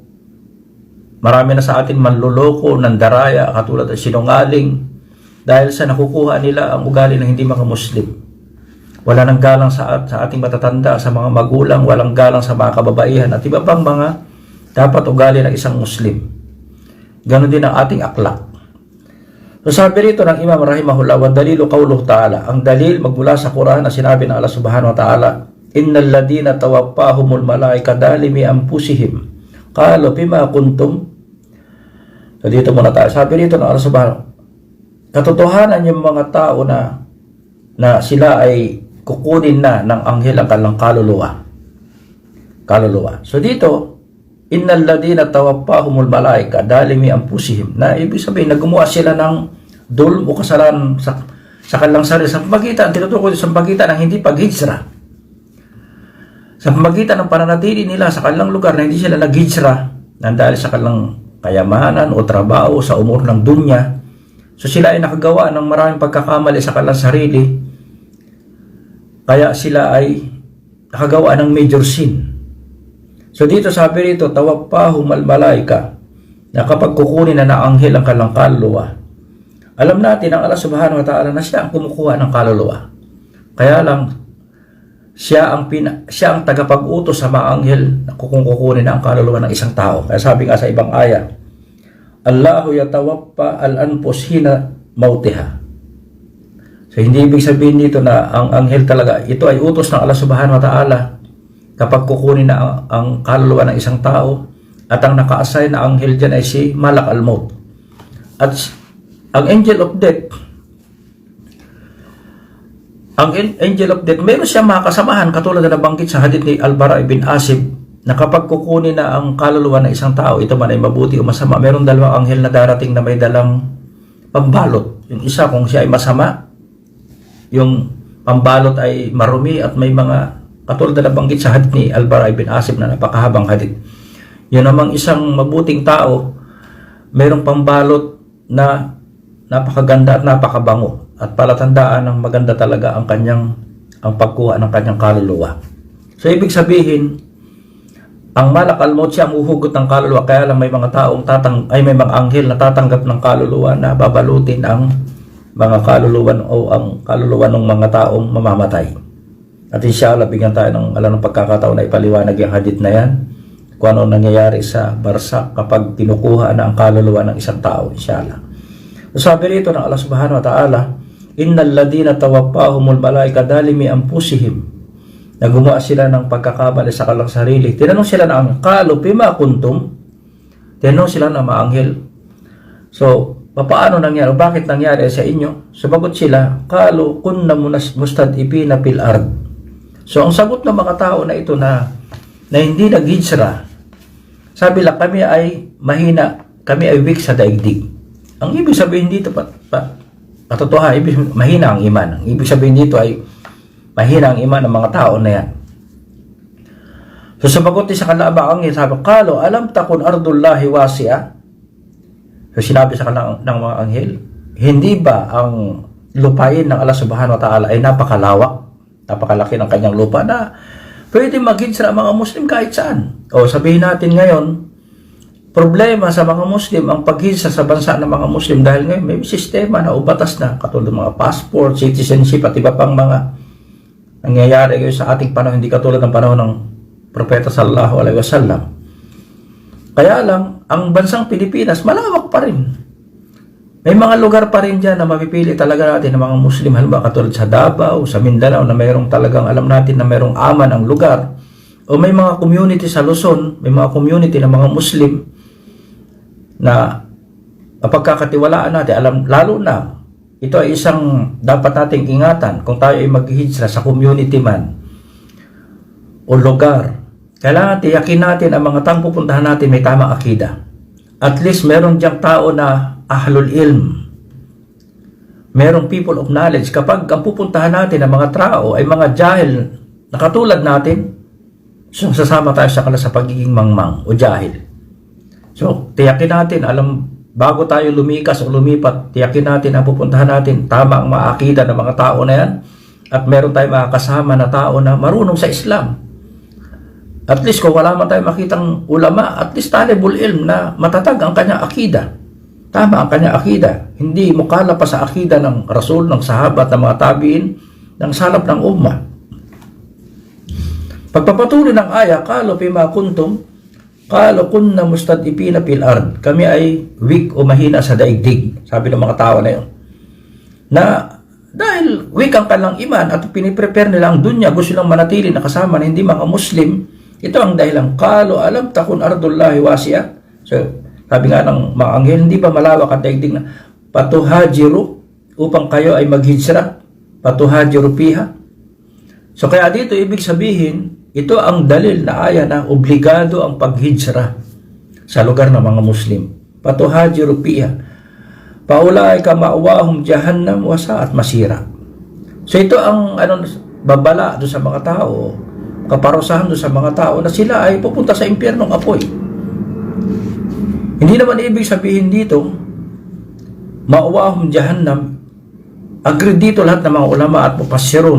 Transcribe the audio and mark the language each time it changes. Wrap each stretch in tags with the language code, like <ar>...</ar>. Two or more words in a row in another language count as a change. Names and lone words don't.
<tl>Marami na sa atin manluloko, nandaraya, katulad ng sinungaling, dahil sa nakukuha nila ang ugali ng hindi mga Muslim. Wala nang galang sa ating matatanda, sa mga magulang, walang galang sa mga kababaihan, at iba pang mga dapat ugali ng isang Muslim. Ganon din ang ating akhlak. So sabi rito ng Imam</tl> <ar>رحمه الله والدليل قوله تعالى.</ar> <tl>Ang dalil magmula sa Quran na sinabi ng Allah</tl> <ar>سبحانه وتعالى إن الذين توفاهم الملائكة ظالمي أنفسهم قالوا بما كنتم.</ar> <tl>So dito muna tayo. Sabi rito ng Allah subhanahu, katotohanan yung mga tao na sila ay kukunin na ng anghel ang kanilang kaluluwa. So dito,</tl> <ar>إن الذين توفاهم الملائكة ظالمي أنفسهم,</ar> <tl>na ibig sabihin na gumawa sila ng dulm o kasalanan sa kanilang sarili sa pamagitan, tinutukoy sa pamagitan ng hindi paghijra. Sa pamagitan ng pananatili nila sa kanilang lugar na hindi sila naghijra nang dahil sa kanilang kayamanan o trabaho sa umur ng dunya. So sila ay nakagawa ng maraming pagkakamali sa kanilang sarili. Kaya sila ay nakagawa ng major sin. So dito sabi rito,</tl> <ar>توفاهم الملائكة.</ar> <tl>na kapag kukunin na ng anghel ang kanilang kaluluwa, alam natin ang Allah</tl> <ar>سبحانه وتعالى</ar> <tl>na siya ang kumukuha ng kaluluwa. Kaya lang, siya ang tagapag-utos sa mga anghel na kung kukunin na ang kaluluwa ng isang tao. Kaya sabi nga sa ibang aya,</tl> <ar>الله يتوفى الأنفس حين موتها.</ar> <tl>So hindi ibig sabihin dito na ang anghel talaga, ito ay utos ng Allah</tl> <ar>سبحانه وتعالى</ar> <tl>kapag kukunin na ang kaluluwa ng isang tao, at ang naka-assign na anghel dyan ay si Malak al-Maut. At ang</tl> <en>angel of death,</en> <tl>meron siyang mga kasamahan katulad na nabanggit sa hadith ni Al-Bara ibn Azib na kapag kukunin na ang kaluluwa ng isang tao, ito man ay mabuti o masama, meron dalawang anghel na darating na may dalang pambalot. Yung isa kung siya ay masama, yung pambalot ay marumi at may mga katulad na nabanggit sa hadith ni Al-Bara ibn Azib na napakahabang hadith. Yun namang isang mabuting tao, mayroong pambalot na napakaganda at napakabango at palatandaan ng maganda talaga ang pagkuha ng kanyang kaluluwa. So ibig sabihin, ang Malak al-Maut siya ang uhugot ng kaluluwa, kaya lang may mga may mga anghel na tatanggap ng kaluluwa na babalutin ang mga kaluluwa o ang kaluluwa ng mga taong mamamatay. At inshallah bigyan tayo ng pagkakataon na ipaliwanag yung hadith na yan, kung ano nangyayari sa barsak kapag kinukuha na ang kaluluwa ng isang tao, inshallah. Sabi rito ng Allah</tl> <ar>سبحانه وتعالى إن الذين توفاهم الملائكة ظالمي أنفسهم,</ar> <tl>na gumawa sila ng pagkakamali sa kanilang sarili. Tinanong sila ng</tl> <ar>قالوا بما كنتم,</ar> <tl>tinanong sila ng mga anghel, so paano nangyari, bakit nangyari sa inyo? Sumagot sila,</tl> <ar>قالوا كنا مستضعفين في الأرض.</ar> <tl>So ang sagot ng mga tao na ito na hindi naghijra, sabi lang, kami ay mahina, kami ay weak sa daigdig. Ang ibig sabihin dito, katotohanan, mahina ang iman. Ang ibig sabihin dito ay mahina ang iman ng mga tao na yan. So sumagot sa kanila ang sabi,</tl> <ar>قالوا ألم تكن أرض الله واسعة.</ar> <tl>So sinabi sa kanila ng mga anghel, hindi ba ang lupain ng Allah</tl> <ar>سبحانه وتعالى</ar> <tl>ay napakalawak, napakalaki ng kanyang lupa na pwede mag-hijra ang mga Muslim kahit saan? O sabihin natin ngayon, problema sa mga Muslim ang pag-hijra sa bansa ng mga Muslim dahil ngayon may sistema na o batas na katulad ng mga passport, citizenship at iba pang mga nangyayari ngayon sa ating panahon, hindi katulad ng panahon ng Propeta</tl> <ar>صلى الله عليه وسلم.</ar> <tl>Kaya lang, ang bansang Pilipinas malawak pa rin. May mga lugar pa rin dyan na mapipili talaga natin ng mga Muslim, halimbawa katulad sa Davao, sa Mindanao na mayroong talagang alam natin na mayroong aman ang lugar. O may mga community sa Luzon, may mga community ng mga Muslim na mapagkakatiwalaan natin, lalo na ito ay isang dapat nating ingatan kung tayo ay mag-hijra sa community man o lugar. Kailangan tiyakin natin ang mga taong pupuntahan natin may tamang akida.</tl> <en>At least</en> <tl>meron diyang tao na</tl> <ar>أهل العلم,</ar> <tl>merong</tl> <en>people of knowledge.</en> <tl>Kapag ang pupuntahan natin ang mga tao ay mga jahil na katulad natin, so sasama tayo sa kanila sa pagiging mangmang o jahil. So tiyakin natin, bago tayo lumikas o lumipat, tiyakin natin ang pupuntahan natin tama ang mga akida ng mga tao na yan, at meron tayong mga kasama na tao na marunong sa Islam.</tl> <en>At least</en> <tl>kung wala man tayo makitang ulama,</tl> <en>at least</en> <ar>طالب العلم</ar> <tl>na matatag ang kanyang akida. Tama ang kanyang akida. Hindi mukala pa sa akida ng Rasul, ng sahabat, ng mga tabiin, ng salaf ng ummah. Pagpapatuloy ng aya,</tl> <ar>قالوا بما كنتم قالوا كنا مستضعفين في الأرض.</ar> <tl>Kami ay weak o mahina sa daigdig, sabi ng mga tao na yun. Na dahil weak ang kanilang iman at piniprepare nila ang dunya, gusto nilang manatili na kasama na hindi mga Muslim. Ito ang dahilan.</tl> <ar>قالوا ألم تكن أرض الله واسعة.</ar> <tl>So, sabi nga ng mga anghel, hindi ba malawak ang daigdig na patuhajiru upang kayo ay maghijra?</tl> <ar>فتهاجروا فيها.</ar> <tl>So, kaya dito ibig sabihin, ito ang dalil na aya na obligado ang paghijra sa lugar ng mga Muslim.</tl> <ar>فتهاجروا فيها. فأولئك مأواهم جهنم وساءت مصيرا.</ar> <tl>So, ito ang babala doon sa mga tao, kaparusahan doon sa mga tao na sila ay pupunta sa impyernong apoy. Hindi naman ibig sabihin dito</tl> <ar>مأواهم جهنم.</ar> <tl>Agree dito lahat ng mga ulama at mufassirun.</tl>